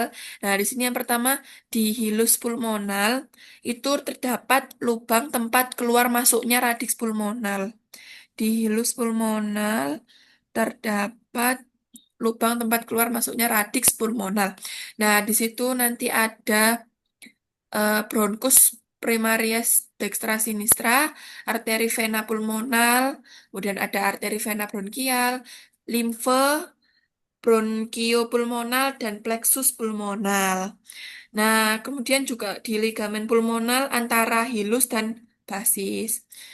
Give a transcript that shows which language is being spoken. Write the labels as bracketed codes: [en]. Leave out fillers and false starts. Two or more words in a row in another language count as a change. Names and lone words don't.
[id] Nah, di sini yang pertama di hilus pulmonal itu terdapat lubang tempat keluar masuknya radiks pulmonal. Di hilus pulmonal terdapat lubang tempat keluar masuknya radiks pulmonal. Nah, di situ nanti ada bronkus [la] primarius dextra sinistra, [id] arteri vena pulmonal, kemudian ada arteri vena bronkial, limfe bronkiopulmonal dan plexus pulmonal. Nah, kemudian juga di ligamen pulmonal antara hilus dan basis.